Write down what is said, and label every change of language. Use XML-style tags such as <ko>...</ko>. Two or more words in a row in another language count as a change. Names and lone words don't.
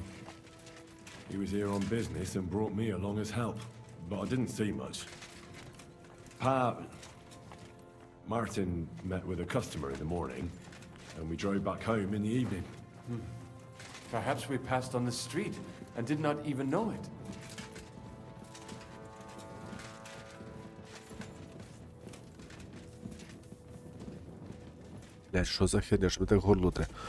<en>He was here on business and brought me along as help. But I didn't see much. Martin met with a customer in the morning, and we drove back home in the evening. Perhaps we passed on the street and did not even know it.</en> <uk>Блядь, що за херня, що ви так горлоте?</uk>